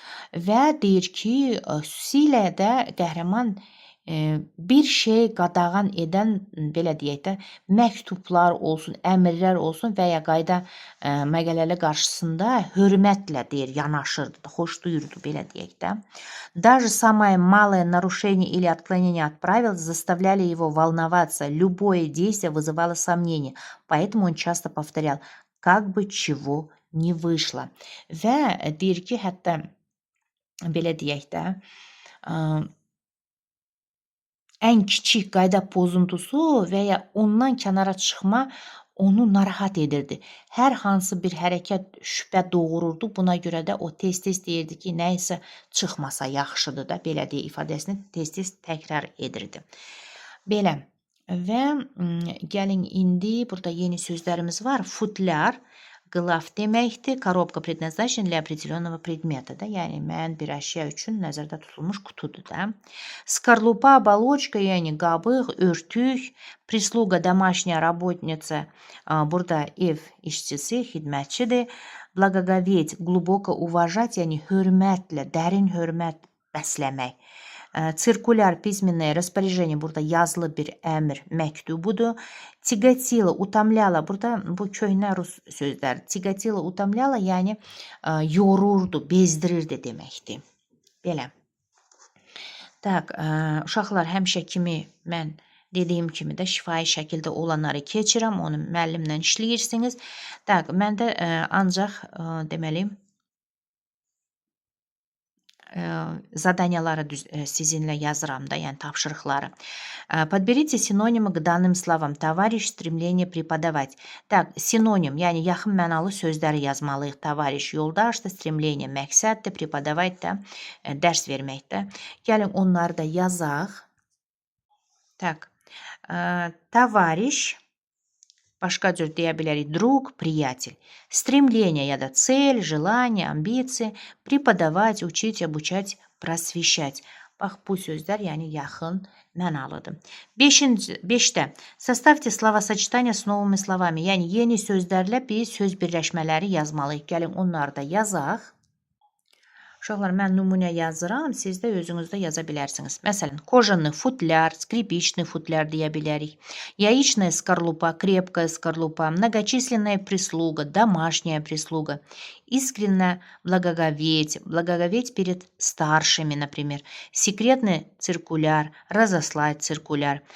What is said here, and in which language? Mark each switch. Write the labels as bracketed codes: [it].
[az] Və deyir ki, xüsusilə də qəhrəman bir şey qadağan edən, belə deyək də, məktublar olsun, əmrlər olsun və ya qayda məqələləri qarşısında hörmətlə deyir, yanaşırdı, xoş duyurdu, belə deyək də. [ru] Даже самое малое нарушение или отклонение от правил заставляли его волноваться, любое действие вызывало сомнения, поэтому он часто повторял, как бы чего не вышло. [az] Və deyir ki, hətta belə deyək də, ən kiçik qayda pozuntusu və ya ondan kənara çıxma onu narahat edirdi. Hər hansı bir hərəkət şübhə doğururdu. Buna görə də o tez-tez deyirdi ki, nə isə çıxmasa yaxşıdır da, belə deyə ifadəsini tez-tez təkrar edirdi. Belə. Və gəlin indi burada yeni sözlərimiz var. Futlyar qılaf deməkdir. [ru] Коробка предназначена для определенного предмета. Da. [az] Yəni, müəyyən bir əşya üçün nəzərdə tutulmuş qutudur. Da. [ru] Скорлупа, оболочка, [az] yəni qabıq, örtük, [ru] прислуга, домашняя работница, [az] burada ev işçisi, xidmətçidir. [ru] Благоговеть, глубоко уважать, [az] yəni hörmətlə, dərin hörmət bəsləmək. [ru] Циркуляр, письменное распоряжение, [az] burada yazılı bir əmr, məktubudur. [ru] Тяготило, утомляло, [az] burada bu köhnə rus sözlər. [ru] Тяготило, утомляло, [az] yəni yorurdu, bezdirirdi deməkdir. Belə. Tak, uşaqlar həmişə kimi mən dediyim kimi də şifahi şəkildə olanları keçirəm, onu müəllimlə işləyirsiniz. Tak, mən də ancaq deməli zadanyaları sizinlə yazıram da, yəni tapşırıqları. [ru] Подберите синонимы к данным словам. Товарищ, стремление преподавать. [az] Так, sinonim, yəni yaxın mənalı sözləri yazmalıyıq. Tavariş, yoldaşdır, stремление, məqsəddir, prepodavать da, dərs verməkdir. Gəlin onları da yazaq. Tak, tavariş, başqa cür deyə bilərik, [ru] друг, приятель. Стремление [az] ya da [ru] цель, желание, амбиции, преподавать, учить, обучать, просвещать. [az] Bax, bu sözlər yəni yaxın mənalıdır. [ru] 5-də составьте словосочетания с новыми словами. [az] Yəni yeni sözlərlə biz söz birləşmələri yazmalıyıq. Gəlin onları da yazaq. Uşaqlar, mən nümunə yazıram, siz də özünüzdə yaza bilərsiniz. Məsələn, [ru] кожаный футляр, скрипичный футляр [az] deyə bilərik. [ru] Яичная скорлупа, крепкая скорлупа, многочисленная прислуга, домашняя прислуга. Искренне благоговеть перед старшими, например. Секретный циркуляр, разослать циркуляр.